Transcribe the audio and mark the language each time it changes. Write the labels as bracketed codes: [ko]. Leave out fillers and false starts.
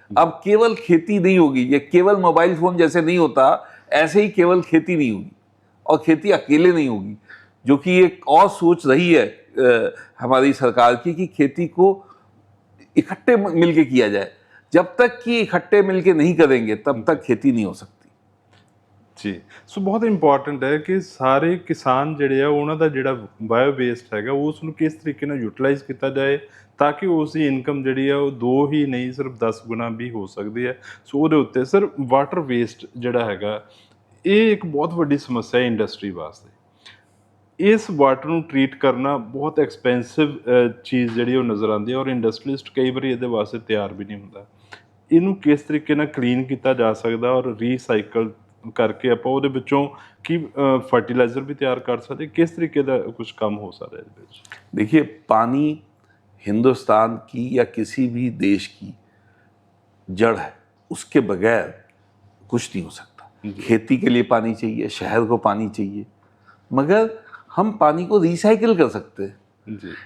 [hi] अब केवल खेती नहीं होगी, ये केवल मोबाइल फ़ोन जैसे नहीं होता ऐसे ही केवल खेती नहीं होगी, और खेती अकेले नहीं होगी, जो कि एक और सोच रही है हमारी सरकार की कि खेती को इकट्ठे मिलके किया जाए। जब तक कि इकट्ठे मिलके नहीं करेंगे तब तक खेती नहीं हो सकती। [pa] ਜੀ ਸੋ ਬਹੁਤ ਇੰਪੋਰਟੈਂਟ ਹੈ ਕਿ ਸਾਰੇ ਕਿਸਾਨ ਜਿਹੜੇ ਆ ਉਹਨਾਂ ਦਾ ਜਿਹੜਾ ਬਾਇਓ ਵੇਸਟ ਹੈਗਾ ਉਸ ਨੂੰ ਕਿਸ ਤਰੀਕੇ ਨਾਲ ਯੂਟਿਲਾਈਜ਼ ਕੀਤਾ ਜਾਏ ਤਾਂ ਕਿ ਉਸ ਦੀ ਇਨਕਮ ਜਿਹੜੀ ਆ ਉਹ 2 ਹੀ ਨਹੀਂ ਸਿਰਫ 10 ਗੁਣਾ ਵੀ ਹੋ ਸਕਦੀ ਹੈ। ਸੋ ਉਹਦੇ ਉੱਤੇ ਸਰ ਵਾਟਰ ਵੇਸਟ ਜਿਹੜਾ ਹੈਗਾ ਇਹ ਇੱਕ ਬਹੁਤ ਵੱਡੀ ਸਮੱਸਿਆ ਹੈ ਇੰਡਸਟਰੀ ਵਾਸਤੇ। ਇਸ ਵਾਟਰ ਨੂੰ ਟਰੀਟ ਕਰਨਾ ਬਹੁਤ ਐਕਸਪੈਂਸਿਵ ਚੀਜ਼ ਜਿਹੜੀ ਉਹ ਨਜ਼ਰ ਆਉਂਦੀ ਹੈ ਔਰ ਇੰਡਸਟਰੀਲਿਸਟ ਕਈ ਵਾਰੀ ਇਹਦੇ ਵਾਸਤੇ ਤਿਆਰ ਵੀ ਨਹੀਂ ਹੁੰਦਾ। ਇਹਨੂੰ ਕਿਸ ਤਰੀਕੇ ਨਾਲ ਕਲੀਨ ਕੀਤਾ ਜਾ ਸਕਦਾ ਔਰ ਰੀਸਾਈਕਲ ਕਰਕੇ ਆਪਾਂ ਉਹਦੇ ਵਿੱਚੋਂ ਕੀ [hi] फर्टिलाइजर भी तैयार कर सकते, किस तरीके का कुछ काम हो सकता है? देखिए, पानी हिंदुस्तान की या किसी भी देश की जड़ है, उसके बगैर कुछ नहीं हो सकता। खेती के लिए पानी चाहिए, शहर को पानी चाहिए, मगर हम पानी को रिसाइकिल कर सकते हैं। जी।